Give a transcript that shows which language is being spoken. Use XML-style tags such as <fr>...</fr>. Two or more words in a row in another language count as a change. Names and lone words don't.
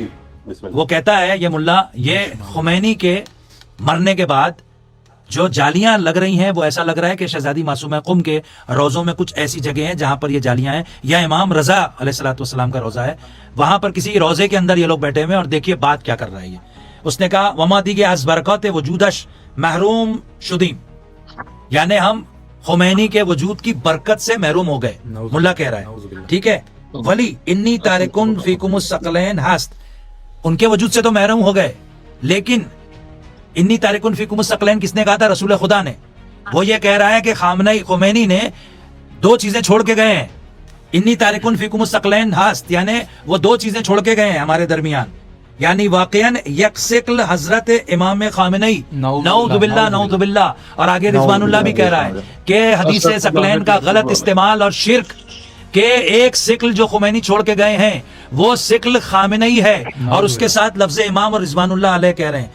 <ur>وہ کہتا ہے یہ ملا، یہ خمینی کے مرنے کے بعد جو جالیاں لگ رہی ہیں وہ ایسا لگ رہا ہے کہ شہزادی معصومہ قم کے روزوں میں کچھ ایسی جگہ ہیں جہاں پر یہ جالیاں ہیں، یا امام رضا علیہ السلام کا روزہ ہے، وہاں پر کسی روزے کے اندر یہ لوگ بیٹھے ہوئے ہیں، اور دیکھیے بات کیا کر رہا ہے یہ۔ اس نے کہا</ur> <fa>وما دیگے از برکات وجودش محروم شدیم،</fa> <ur>یعنی ہم خمینی کے وجود کی برکت سے محروم ہو گئے، ملا کہہ رہا ہے، ٹھیک ہے۔ ولی</ur> <ar>انی تارکن فیکم الثقلین</ar> <ur>ہست، ان کے وجود سے تو محروم ہو گئے، لیکن</ur> <ar>انی تارکن فیکم الثقلین</ar> <ur>کس نے کہا تھا؟ رسول خدا نے۔ وہ یہ کہہ رہا ہے کہ خمینی نے دو چیزیں چھوڑ کے گئے ہیں،</ur> <ar>انی تارکن فیکم الثقلین</ar> <ur>ہست، یعنی وہ دو چیزیں چھوڑ کے گئے ہیں ہمارے درمیان،</ur> <fa>یعنی واقعاً یک شکل حضرت امام خامنئی،</fa> <ar>نعوذ باللہ نعوذ باللہ،</ar> <ur>اور آگے</ur> <ar>رضوان اللہ</ar> <ur>بھی کہہ رہا ہے کہ حدیث ثقلین کا غلط استعمال اور شرک، کہ ایک شکل جو خمینی چھوڑ کے گئے ہیں وہ شکل خامنئی ہے، اور اس کے ساتھ لفظ امام اور</ur> <ar>رضوان اللہ علیہ</ar> <ur>کہہ رہے ہیں۔</ur>